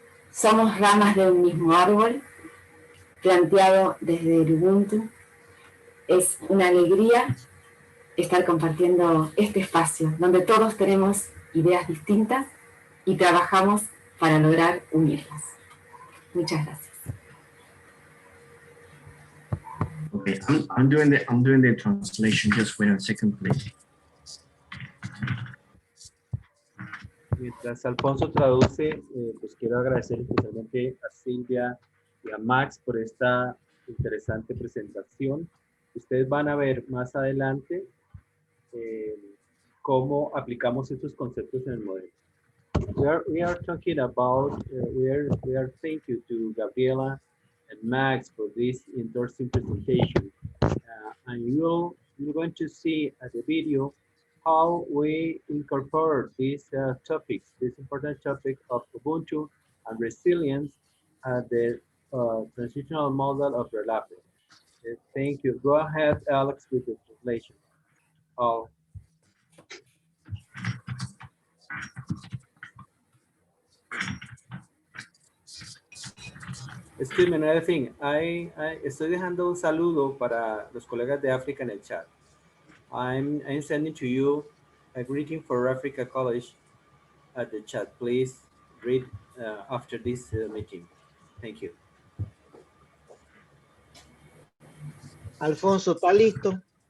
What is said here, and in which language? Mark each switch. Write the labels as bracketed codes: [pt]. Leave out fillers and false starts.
[es] Somos ramas de un mismo árbol, planteado desde el Ubuntu. Es una alegría estar compartiendo este espacio donde todos tenemos ideas distintas y trabajamos para lograr unirlas. Muchas gracias. [en] Okay, I'm doing the translation. Just wait a second, please. [es] Mientras Alfonso traduce, pues quiero agradecer especialmente a Silvia y a Max por esta interesante presentación. Ustedes van a ver más adelante cómo aplicamos estos conceptos en el modelo. [en] We are talking about, we are thank you to Gabriela and Max for this interesting presentation. And you're going to see at the video how we incorporate these topics, this important topic of Ubuntu and resilience at the transitional model of Relapro. Thank you. Go ahead, Alex, with the translation. Excuse me, another thing. [es] Estoy dejando un saludo para los colegas de África en el chat. [en] I'm sending to you a greeting for Africa College at the chat. Please read after this meeting. Thank you. [es] Alfonso, ¿está listo?